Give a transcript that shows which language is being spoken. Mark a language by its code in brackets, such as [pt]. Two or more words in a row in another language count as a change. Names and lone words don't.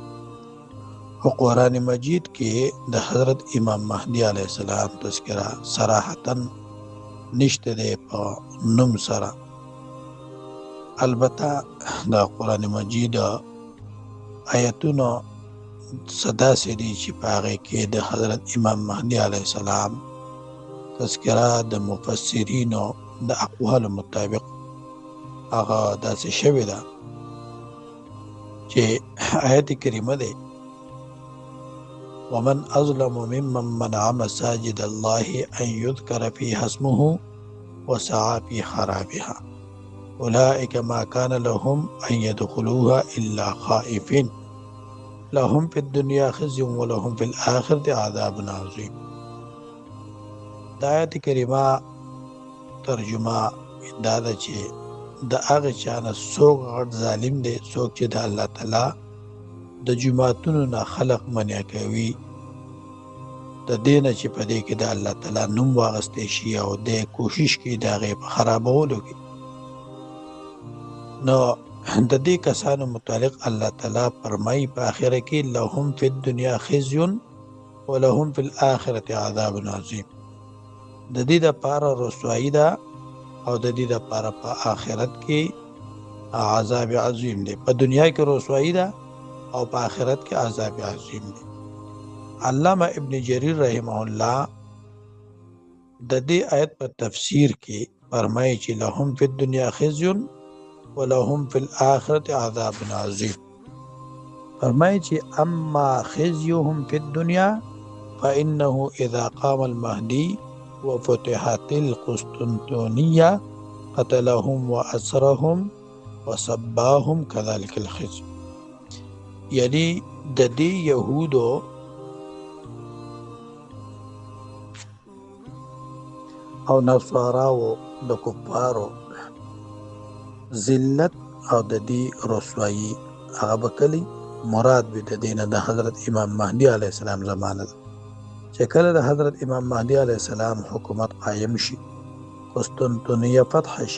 [ps] او قرآن مجید کې د حضرت امام مهدي علیه السلام تذکره صراحتاً نشته دی په نوم سره البته د قرآن مجید آیتونه څه داسې دي چې په هغې کې د حضرت امام مهدي علیه السلام تذکره د مفسرینو د اقوالو مطابق هغه داسې شوې ده چې آیت کریمه دی [ar] ومن أظلم ممن منع مساجد الله أن يذكر فيها اسمه وسعى في خرابها أولئك ما كان لهم أن يدخلوها إلا خائفين لهم في الدنيا خزي ولهم في الآخرة عذاب عظيم [ps] د آیت کریمه ترجمه دا ده چې د هغه چا نه څوک غټ ظالم دی څوک چې د الله تعالی د جماعتونو نه خلق منع کوي د دې نه چې په دې کې د الله تعالی نوم واغستی شي او د کوشش کوي د هغې په خرابولو کې نو د دې کسانو متعلق الله تعالی فرمایي په آخره کې [ar] لهم فی الدنیا خزي ولهم فی الآخرة عذاب عظیم [ps] د دې دپاره رسوایي ده او د دې دپاره په آخرت کې عذاب عظیم دی په دنیا کې رسوایي ده او په آخرت کې عذاب عظیم دی علامه ابن جریر رحمه الله د دې آیت په تفسیر کې فرمایي چې [ar] لهم فی الدنیا خزي ولهم فی الآخرة عذاب عظیم [ps] فرمایي چې [ar] اما خزيهم فی الدنیا فإنه اذا قام المهدي وفتحت القسطنطينية قتلهم وأسرهم وصباهم كذلك الخزي [ps] یعنی د دې یهودو او نصاراو د کفارو ذلت او د دې رسوایی هغه به کلی مراد به د دې نه د حضرت امام مهدي علیه السلام زمانه ده چې کله د حضرت امام مهدي علیه السلام حکومت قایم شي قسطنطنیه فتح شي